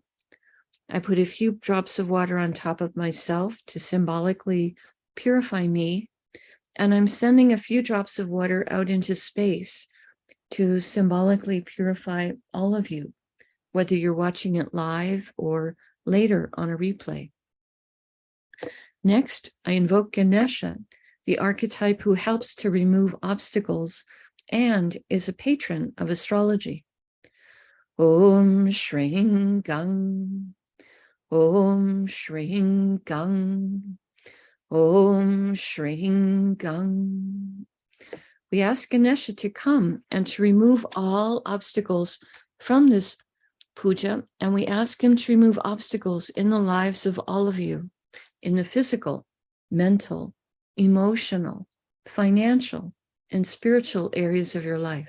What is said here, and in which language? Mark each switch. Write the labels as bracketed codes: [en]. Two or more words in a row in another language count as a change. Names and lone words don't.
[en] I put a few drops of water on top of myself to symbolically purify me, and I'm sending a few drops of water out into space to symbolically purify all of you, whether you're watching it live or later on a replay. Next, I invoke Ganesha, the archetype who helps to remove obstacles and is a patron of astrology. [sa] ॐ श्रीं गं, ॐ श्रीं गं, ॐ श्रीं गं. [en] We ask Ganesha to come and to remove all obstacles from this puja, and we ask him to remove obstacles in the lives of all of you, in the physical, mental, emotional, financial, and spiritual areas of your life.